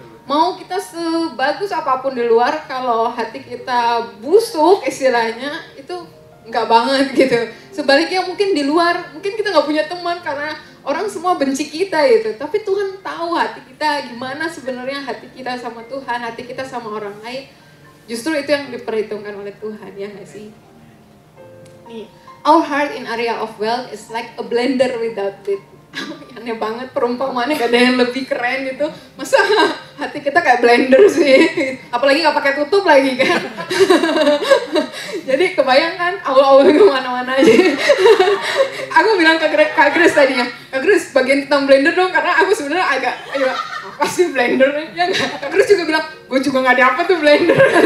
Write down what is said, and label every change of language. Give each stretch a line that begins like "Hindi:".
Indonesian: Mau kita sebagus apapun di luar, kalau hati kita busuk istilahnya, itu nggak banget gitu. Sebaliknya mungkin di luar, mungkin kita nggak punya teman karena orang semua benci kita gitu. Tapi Tuhan tahu hati kita gimana sebenarnya, hati kita sama Tuhan, hati kita sama orang lain. Justru itu yang diperhitungkan oleh Tuhan, ya nggak sih?
English: Nih, our heart in area of wealth is like a blender without lid.
Indonesian: Aneh banget perumpamaannya, gak ada yang lebih keren gitu. Masa hati kita kayak blender sih, apalagi gak pakai tutup lagi kan. Jadi kebayang kan awal-awal kemana-mana aja. Aku bilang ke Kak Grace tadinya, Kak Grace bagian tentang blender dong, karena aku sebenarnya agak apa sih blender ya gak? Kak Grace juga bilang, gue juga gak dapet tuh blender.